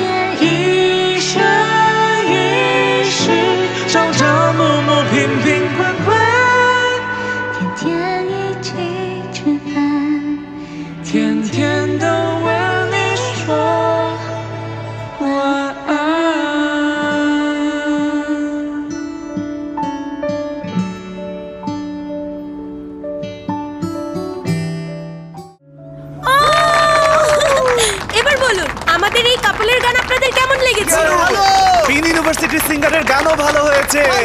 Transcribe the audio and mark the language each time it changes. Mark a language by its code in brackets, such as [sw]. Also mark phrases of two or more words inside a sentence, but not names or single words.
[zh] 一生一世，朝朝暮暮，平平快快，天天一起吃饭，天天都为你说晚安。 [bn] এবার বলুন আমাদের এই কাপলের গান আপনাদের কেমন লেগেছে? পিন ইউনিভার্সিটির সিঙ্গারের গানও ভালো হয়েছে।